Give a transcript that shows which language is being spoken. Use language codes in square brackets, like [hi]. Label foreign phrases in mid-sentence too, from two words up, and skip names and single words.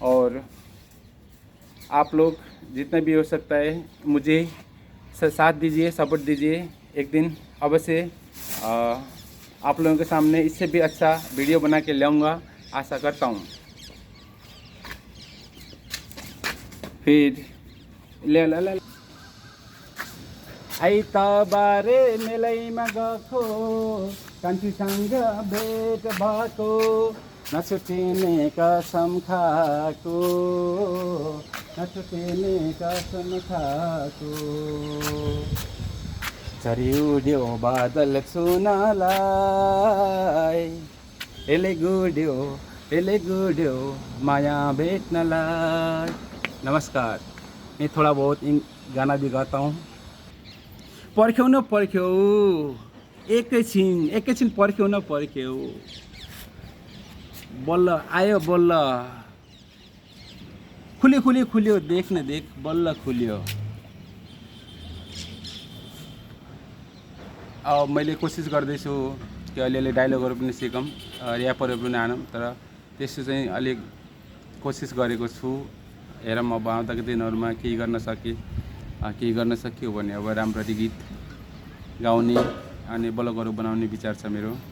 [hi] और आप लोग जितना भी हो सकता है मुझे साथ दीजिए, सपोर्ट दीजिए। एक दिन अवश्य आप लोगों के सामने इससे भी अच्छा वीडियो बना के लाऊंगा, आशा करता हूँ। [ne] फिर ले आइतबारे मेलैमा गएको, कान्छीसँग भेट भएको, नछुटिने कसम खाएको, नछुटिने कसम खाएको। झरी उड्यो बादल छुनलाई, यसले गुड्यो माया भेट्नलाई। नमस्कार, [hi] मैं थोड़ा बहुत गाना भी गाता हूँ। [ne] पर्ख्यौ न पर्ख्यौ, एकैछिन पर्ख्यौ न पर्ख्यौ, बल्ल आयो बल्ल, खुल्यो देख न देख, बल्ल खुल्यो। अब मैले कोसिस गर्दैछु कि अलिअलि डायलगहरू पनि सिकौँ, ऱ्यापहरू पनि आनौँ, तर त्यस्तो चाहिँ अलिक कोसिस गरेको छु। हेरौँ अब आउँदाको दिनहरूमा केही गर्न सकियो भने अब राम्ररी गीत गाउने अनि ब्लगहरू बनाउने विचार छ मेरो।